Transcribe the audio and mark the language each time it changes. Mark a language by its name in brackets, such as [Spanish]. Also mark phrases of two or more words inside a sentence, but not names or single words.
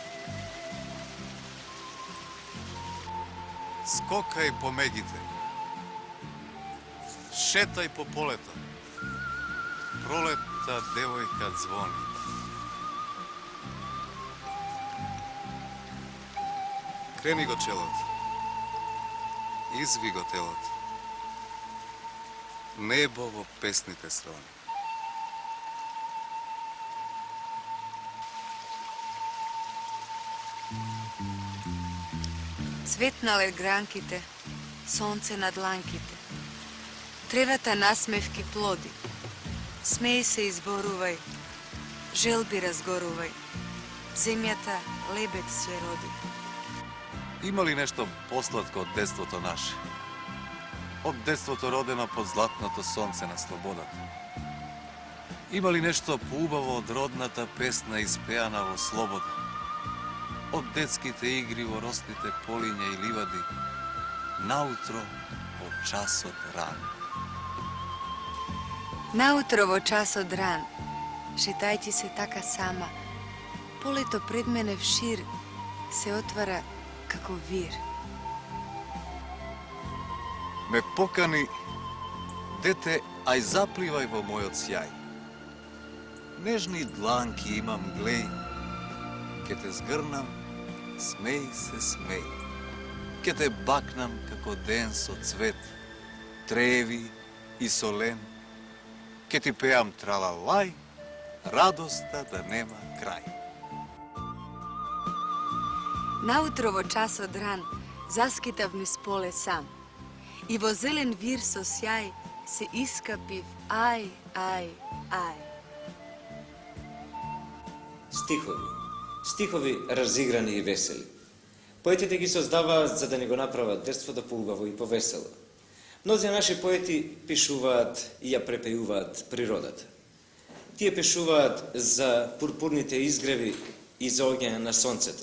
[Macedonian] Skokaj po Megite, šetaj po poleta, proleta devojka zvoni. Kreni go čelot, izvi go telot, nebovo pesnite sroni. Cvet na legrankite, sonce na dlankite, trevata nasmevki plodi, smej se izboruvaj, želbi razgoruvaj, zemjata lebed sve rodi. Ima li nešto poslatko od detството наше? Od детството родено под златното сонце на слободата? Има ли нешто поубаво од родната песна испеана во слобода? Од детските игри во росните полиња и ливади, наутро во часот ран. Nautro vo čas od ran, šetajte se taka sama, poleto pred mene všir se otvara kako vir. Ме покани, дете, ај запливај во мојот сјај. Нежни дланки имам, глеј, ке те згрнам, смеј се смеј. Ке те бакнам како ден со цвет, треви и солен. Ке ти пеам тралалај, радоста да нема крај. Nautro vo čas od ran, zaskitav niz pole sam, i vo zelen vir so sjaj se iskapiv aj, aj, aj. Стихови. Стихови разиграни и весели. Поетите ги создаваат за да ни го направат детството поубаво и повесело. Мнози наши поети пишуваат и ја препејуваат природата. Тие пишуваат за пурпурните изгреви и за огња на сонцето.